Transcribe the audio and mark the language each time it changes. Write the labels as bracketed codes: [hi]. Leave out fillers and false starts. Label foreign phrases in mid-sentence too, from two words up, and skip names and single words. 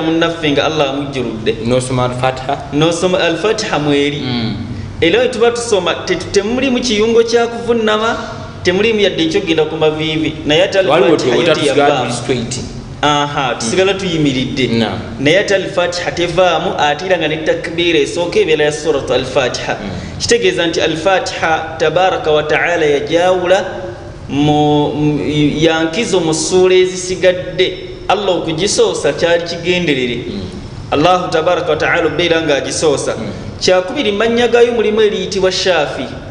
[lg] munnaffe nga Allah amujjuludde n'osoma al-fatiha mweri era we tuba tusoma temuli mu kiyungo kya kuvunnama temulimu yadde ekyogenda ku maviivi naye ate al-fatiha yo teyavaamu tusigala tuyimiridde naye ate al-fatiha tevaamu ate era nga ne takbiira esooka ebeera ya [ar] سورة الفاتحة [lg] kitegeeza nti al-fatiha [ar] تبارك وتعالى [lg] yajawula yankizo mu ssuula ezisigadde Allah okugisoosa kyali kigenderere [ar] الله تبارك وتعالى [lg] obeera nga agisoosa kyakubiri mannya gaayo mulimu eriyitibwa shafi